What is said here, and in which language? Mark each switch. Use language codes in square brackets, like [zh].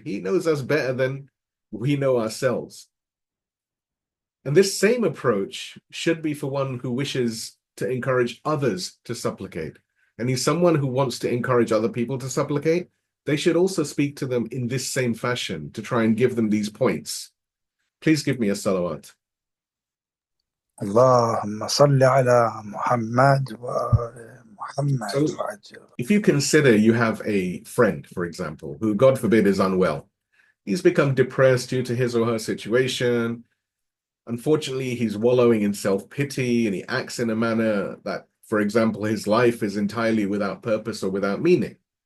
[en] He knows us better than we know ourselves. And this same approach should be for one who wishes to encourage others to supplicate. And he's someone who wants to encourage other people to supplicate. They should also speak to them in this same fashion to try and give them these points. Please give me a salawat. [ar] اللهم صل على محمد وآل محمد [en] So, [ar] وعجل. [en] if you consider you have a friend, for example, who, God forbid, is unwell, he's become depressed due to his or her situation. Unfortunately, he's wallowing in self-pity and he acts in a manner that, for example, his life is entirely without purpose or without meaning.